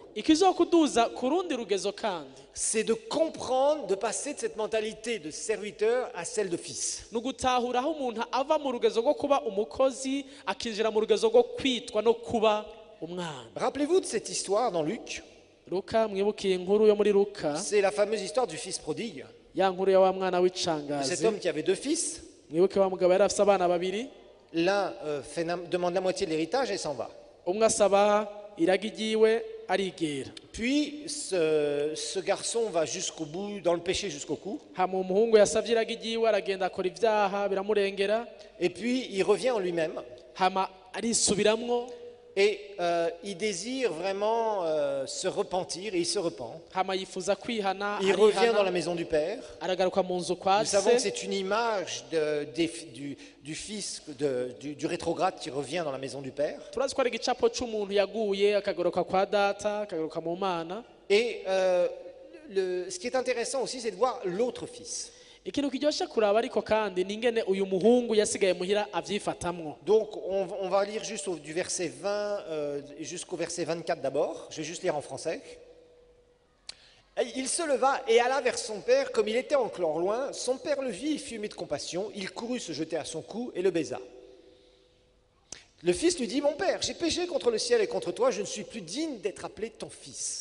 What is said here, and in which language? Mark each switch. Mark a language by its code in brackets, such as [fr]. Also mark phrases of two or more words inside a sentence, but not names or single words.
[rn] Ikizokuduza ku rundi rugezo kandi [fr] c'est de comprendre, de passer de cette mentalité de serviteur à celle de fils. [rn] nugutahura aho umuntu ava mu rugezo rwo kuba umukozi akinjira mu rugezo rwo kwitwa no kuba umwana. [fr] Rappelez-vous de cette histoire dans Luc. [rn] Luka, mwibukiye inkuru yo muri Luka, [fr] C'est la fameuse histoire du fils prodigue. [rn] ya nkuru ya wa mwana [fr] De cet [rn] w'icangazi. [fr] homme qui avait deux fils. [rn] Mwibuke wa mugabo yari afite abana babiri, [fr] L'un demande la moitié de l'héritage et s'en va. [rn] umwe asaba iragi ryiwe arigera, [fr] Puis ce garçon va jusqu'au bout, dans le péché jusqu'au cou. [rn] hama umuhungu yasabye iragi ryiwe aragenda akora ibyaha biramurengera, [fr] Et puis il revient en lui-même. [rn] hama arisubiramwo, [fr] Et il désire vraiment se repentir et il se repent. [rn] hama yifuza kwihana, [fr] Il revient dans la [rn] arihana, [fr] maison du Père. [rn] aragaruka mu nzu kwa [fr] Nous savons que [rn] se. [fr] c'est une image du fils, du rétrograde qui revient dans la maison du Père. [rn] Turazi ko ari igicapo c'umuntu yaguye akagaruka kwa data akagaruka mu mana. [fr] Et ce qui est intéressant aussi, c'est de voir l'autre fils. [rn] Ikintu kiryoshe kuraba ariko kandi ni ingene uyu muhungu yasigaye muhira avyifatamwo. [fr] Donc on va lire juste du verset 20 jusqu'au verset 24 d'abord. Je vais juste lire en français. Il se leva et alla vers son père, comme il était encore loin. Son père le vit, il fut ému de compassion. Il courut se jeter à son cou et le baisa. Le fils lui dit, mon père, j'ai péché contre le ciel et contre toi, je ne suis plus digne d'être appelé ton fils.